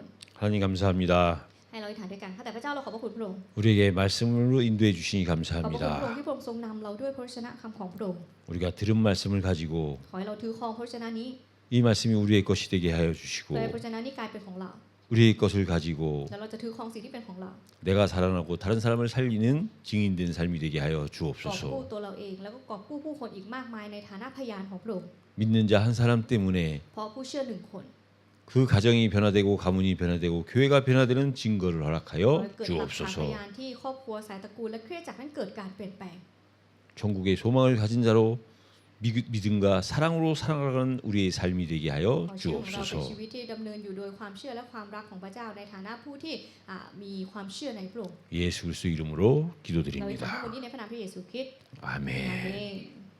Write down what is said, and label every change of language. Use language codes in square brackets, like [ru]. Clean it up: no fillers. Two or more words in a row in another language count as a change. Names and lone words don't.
[ko] 하나님 감사합니다. [th] ให้เราอธิษฐานด้วยกันข้าแต่พระเจ้าเราขอบพระคุณพระองค์ [ko] 우리에게 말씀으로 인도해 주시니 [th] ขอบพระคุณพระองค์ [ko] 감사합니다. [th] ที่พระองค์ทรงนำเราด้วยพระชนะคำของพระองค์ [ko] 우리가 들은 말씀을 가지고 [th] ขอให้เราถือครองพระชนะนี้ [ko] 이 말씀이 우리의 것이 되게 하여 [th] เพื่อ [ko] 주시고 [th] ให้พระชนะนี้กลายเป็นของเรา [ko] 우리의 것을 가지고 [th] แล้วเราจะถือครองสิ่งที่เป็นของเรา [ko] 내가 살아나고 다른 사람을 살리는 증인된 삶이 되게 하여 [th] กอบกู้ [ko] 주옵소서. [th] ตัวเราเองแล้วก็กอบกู้ผู้คนอีกมากมายในฐานะพยานของพระองค์ [ko] 믿는 자 한 사람 때문에 [th] เพราะผู้เชื่อหนึ่งคน [ko] 그 가정이 변화되고 가문이 변화되고 교회가 변화되는 증거를 [th] ขอ [ko] 허락하여 [th] ให้เกิดหลักฐานพ [ko] 주옵소서. [th] ยานที่ครอบครัวสายตระกูลและคริสตจักรนั้นเกิดการเปลี่ยนแปลง [ko] 천국의 소망을 가진 자로 믿음과 사랑으로 살아가는 우리의 삶이 되게 하여 [th] ขอชีวิตของเราเป็น [ko] 주옵소서. [th] ชีวิตที่ดำเนินอยู่โดยความเชื่อและความรักของพระเจ้าในฐานะผู้ที่มีความเชื่อในพระองค์ [ko] 예수 그리스도 이름으로 [th] เราขอ [ko] 기도드립니다. [th] ให้วันนี้ในพระนามพระเยซูคริสต์ [ko] 아멘. [th] อาเมน